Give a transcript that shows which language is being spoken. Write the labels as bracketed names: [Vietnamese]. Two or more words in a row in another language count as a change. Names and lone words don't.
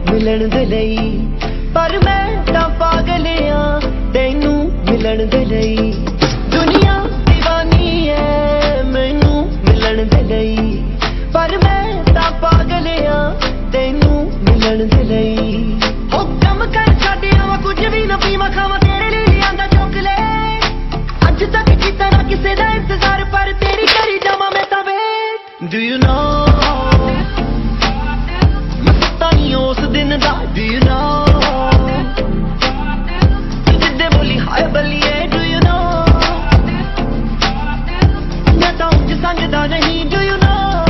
[Punjabi] ਮਿਲਣ ਦੇ ਲਈ ਪਰ ਮੈਂ ਤਾਂ ਪਾਗਲ ਆਂ ਤੈਨੂੰ ਮਿਲਣ ਦੇ ਲਈ ਦੁਨੀਆ دیਵਾਨੀ ਐ ਮੈਨੂੰ ਮਿਲਣ ਦੇ ਲਈ ਪਰ ਮੈਂ ਤਾਂ ਪਾਗਲ ਆਂ ਤੈਨੂੰ ਮਿਲਣ ਦੇ ਲਈ ਹੋ ਕੰਮ ਕਰ ਛੱਡ ਆਵਾਂ ਕੁਝ ਵੀ ਨਾ ਪੀਵਾਂ ਖਾਵਾਂ ਤੇਰੇ ਲਈ ਲਿਆਂਦਾ ਚੋਕਲੇਟ ਅੱਜ ਤੱਕ ਕੀਤਾ ਨਾ ਕਿਸੇ ਦਾ ਇੰਤਜ਼ਾਰ ਪਰ ਤੇਰੀ ਕਰੀ ਜਾਵਾਂ ਮੈਂ ਤਾਂ ਵੇਟ [English] Do you know [Punjabi] ਮੈਂ ਪਤਾ ਨਹੀਂ ਉਸ ਦਿਨ ਦਾ [English] Do you know [Punjabi] ਜਿੱਦੇ ਬੋਲੀ ਹਾਏ ਬੱਲੀਏ [English] Do you know [Punjabi] ਮੈਂ ਤਾਂ ਉਂਝ ਸੰਗਦਾ ਨਹੀਂ [English] Do you know